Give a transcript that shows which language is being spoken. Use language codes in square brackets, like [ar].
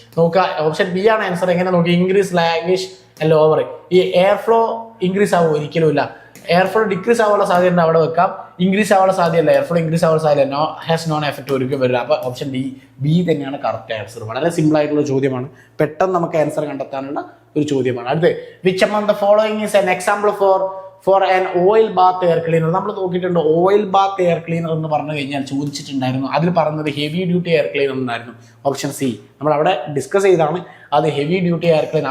[ml] നോക്കുക, option B ആണ് answer. എങ്ങനെ നോക്കി? Increase, ലാഗിഷ്, lower. ഈ എയർ ഫ്ലോ ഇൻക്രീസ് ആവും? ഒരിക്കലും ഇല്ല. എയർ ഫ്ലോ ഡിക്രീസ് ആവാനുള്ള സാധ്യത അവിടെ വെക്കാം. ഇൻക്രീസ് ആവാനുള്ള സാധ്യതയല്ല. എയർ ഫ്ലോ ഇൻക്രീസ് ആവാനുള്ള സാധ്യത [en] has non effect [ml] ഒരിക്കലും വരില്ല. അപ്പോൾ ഓപ്ഷൻ ബി തന്നെയാണ് കറക്റ്റ് ആൻസർ. വളരെ സിമ്പിൾ ആയിട്ടുള്ള ചോദ്യമാണ്, പെട്ടെന്ന് നമുക്ക് ആൻസർ കണ്ടെത്താനുള്ള ഒരു ചോദ്യമാണ്. അടുത്ത്, [en] Which among the following is an example for an oil bath air cleaner? [ml] നമ്മൾ നോക്കിയിട്ടുണ്ട്. ഓയിൽ ബാത്ത് എയർ ക്ലീനർ എന്ന് പറഞ്ഞു കഴിഞ്ഞാൽ ചോദിച്ചിട്ടുണ്ടായിരുന്നു. അതിൽ പറഞ്ഞത് ഹെവി ഡ്യൂട്ടി എയർ ക്ലീനർ എന്നായിരുന്നു. ഓപ്ഷൻ സി നമ്മൾ അവിടെ ഡിസ്കസ് ചെയ്താണ്. അത് ഹെവി ഡ്യൂട്ടി എയർ ക്ലീനർ.